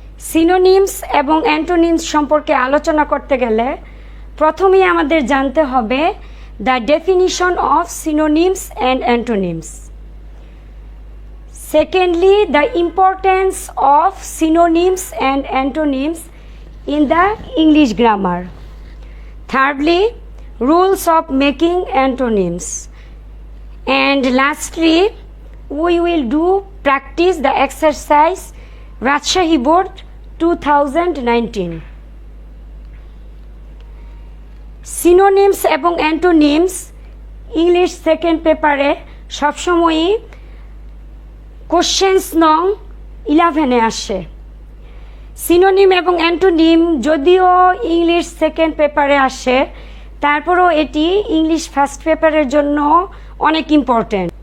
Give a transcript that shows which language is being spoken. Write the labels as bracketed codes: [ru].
[bn] Synonyms এবং antonyms সম্পর্কে আলোচনা করতে গেলে প্রথমেই আমাদের জানতে হবে [en] The definition of synonyms and antonyms. Secondly, the importance of synonyms and antonyms in the English grammar. Thirdly, rules of making antonyms. And lastly, we will do practice the exercise Rajshahi Board 2019. [bn] Synonyms এবং antonyms English second পেপারে সবসময়ই questions নং 11-এ আসে। Synonym এবং antonym যদিও English second পেপারে আসে, তারপরও এটি ইংলিশ ফার্স্ট পেপারের জন্য অনেক ইম্পর্ট্যান্ট।